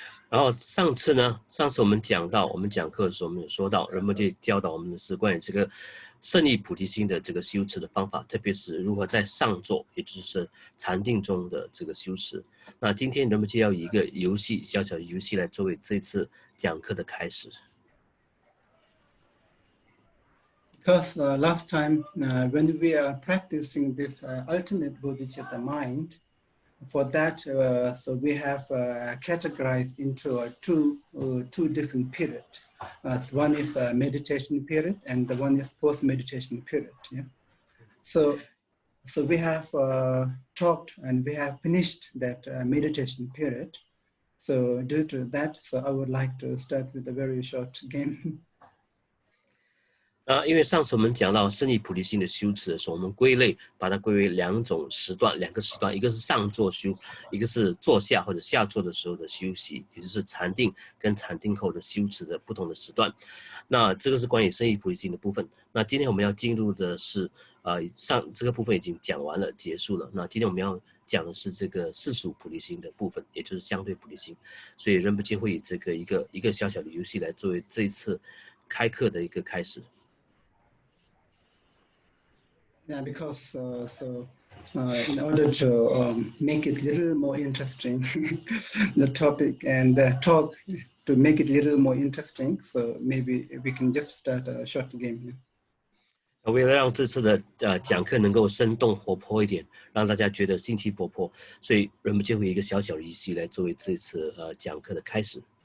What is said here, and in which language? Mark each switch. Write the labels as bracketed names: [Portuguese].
[Chinese] 然后上次我们讲课的时候，我们有说到，仁波切教导我们的是关于这个胜利菩提心的这个修持的方法，特别是如何在上座，也就是禅定中的这个修持。那今天仁波切要以一个游戏，小小的游戏来作为这次讲课的开始。 [English] Because last time when we are practicing this ultimate bodhicitta mind, for that, so we have categorized into two different periods. One is meditation period, and the one is post-meditation period. Yeah. So we have talked and we have finished that meditation period. So due to that, so I would like to start with a very short game. [Chinese] 因为上次我们讲到胜利菩提心的修持的时候，我们把它归为两个时段，一个是上座修，一个是坐下或者下座的时候的休息，也就是禅定跟禅定后的修持的不同的时段。那这个是关于胜利菩提心的部分。那今天我们要进入的是，这个部分已经讲完了，结束了。那今天我们要讲的是这个世俗菩提心的部分，也就是相对菩提心。所以仁波切会以这个一个小小的游戏来作为这一次开课的一个开始。 [English] Yeah, because in order to make it a little more interesting, the topic and the talk to make it a little more interesting, so maybe we can just start a short game. [Chinese] 为了让这次的讲课能够生动活泼一点，让大家觉得兴趣勃勃，所以仁波切会以一个小小的游戏来作为这次讲课的开始。